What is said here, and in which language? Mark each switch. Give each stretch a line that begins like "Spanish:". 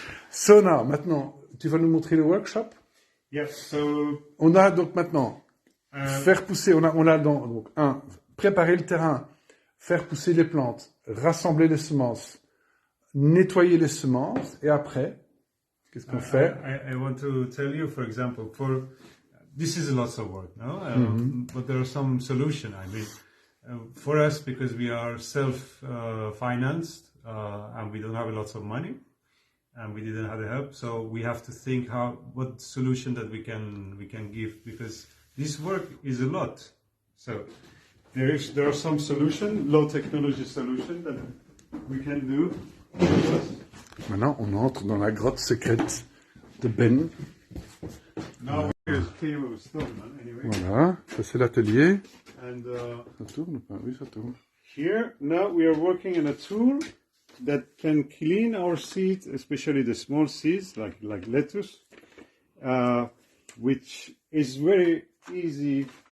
English: So now,
French: maintenant, tu vas nous montrer le workshop?
English: Yeah, so
French: On a donc maintenant faire pousser, on a donc préparer le terrain, faire pousser les plantes, rassembler les semences, nettoyer les semences, et après, qu'est-ce qu'on fait?
English: I want to tell you, for example, this is lots of work, no? But there are some solutions. I mean, for us, because we are self-financed and we don't have lots of money, and we didn't have the help, so we have to think what solution that we can give, because this work is a lot. So there are some low technology solution that we can do.
French: Maintenant, on entre dans la grotte secrète de Ben.
English: Now here's Kilo Stone, anyway.
French: Voilà, ça c'est l'atelier.
English: And
French: Ça tourne ou pas? Oui, ça tourne.
English: here now we are working on a tool that can clean our seeds, especially the small seeds like lettuce, which is very easy.